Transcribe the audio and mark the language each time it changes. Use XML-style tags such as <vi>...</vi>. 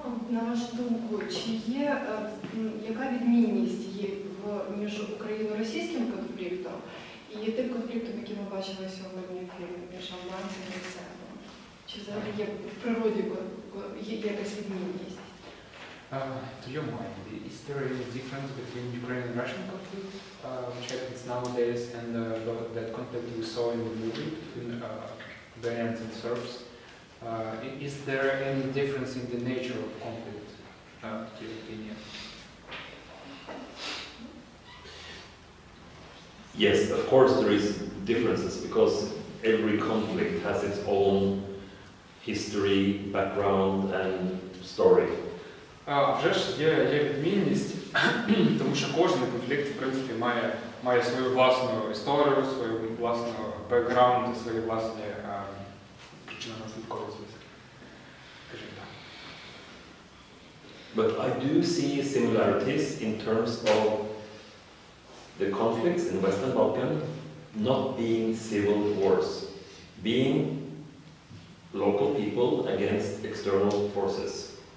<uk>На вашу думку, чи є, яка відмінність є між україно-російським конфліктом і тим конфліктом, який ми бачили сьогодні в фільмі між албанцями і сербами? Чи взагалі є в природі якась відмінність?</uk> <en>To your mind, is there any difference between Ukrainian and Russian conflict, which happens nowadays, and that conflict we saw in the movie between Albanians and Serbs? Is there any difference in the nature of conflict, to your opinion? Yes, of course there is differences because every conflict has its own history, background and story.</en> <uk>Вже ж є відмінність, тому що кожен конфлікт, в принципі, має свою власну історію, свою власну бекграунд, свої власні причинно-наслідкові зв'язки. Скажімо так.</uk> <en>But I do see similarities in terms of the conflicts in Western Balkan not being civil wars, being local people against external forces.</en>